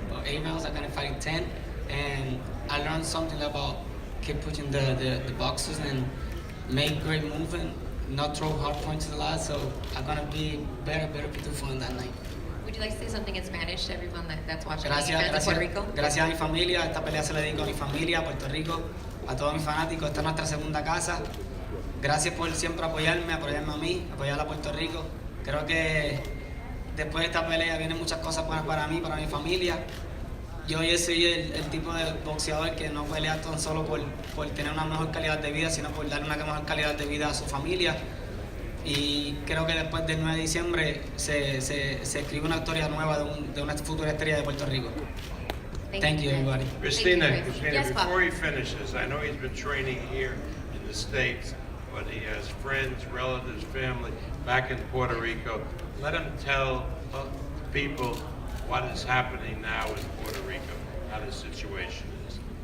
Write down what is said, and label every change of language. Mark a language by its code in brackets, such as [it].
[en] 8 rounds, I'm gonna fight 10, and I learned something about keep pushing the boxes and make great movement, not throw hard punches a lot, so I'm gonna be better Pitufo on that night. Would you like to say something in Spanish to everyone that's watching in Puerto Rico? [es] Gracias a mi familia, esta pelea se la dedico a mi familia, a Puerto Rico, a todos mis fanáticos, esta es nuestra segunda casa. Gracias por siempre apoyarme a mí, apoyar a Puerto Rico. Creo que después de esta pelea vienen muchas cosas buenas para mí, para mi familia. Yo soy el tipo de boxeador que no pelea tan solo por tener una mejor calidad de vida, sino por darle una mejor calidad de vida a su familia. Y creo que después del 9 de diciembre se escribe una historia nueva de una futura estrella de Puerto Rico. [en] Thank you, everybody. Christina, Yes, Bob. before he finishes, I know he's been training here in the States, but he has friends, relatives, family back in Puerto Rico. Let him tell people what is happening now in Puerto Rico, how the situation is.